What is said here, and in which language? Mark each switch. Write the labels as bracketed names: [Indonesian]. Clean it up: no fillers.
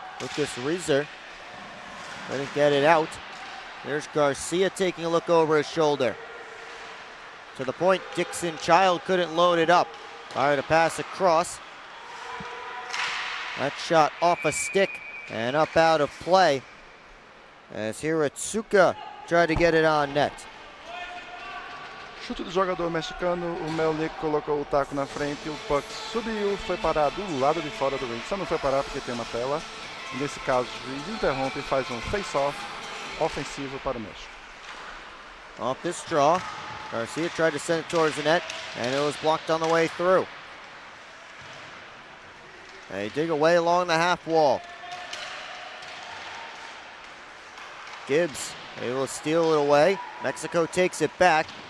[English] Lucas Reiser couldn't get it out. There's Garcia taking a look over his shoulder. To the point, Dixon Child couldn't load it up. Fired a pass across. That shot off a stick and up out of play, as Hiratsuka tried to get it on net. [Portuguese] Chute do jogador mexicano, o Melnick colocou o taco na frente, o puck subiu, foi parar do lado de fora do ring. Só não foi parar porque tem uma tela. Nesse caso, o juiz interrompe e faz face-off ofensivo para o México. [English] Off this draw, Garcia tried to send it towards the net, and it was blocked on the way through. They dig away along the half wall. Gibbs able to steal it away. Mexico takes it back.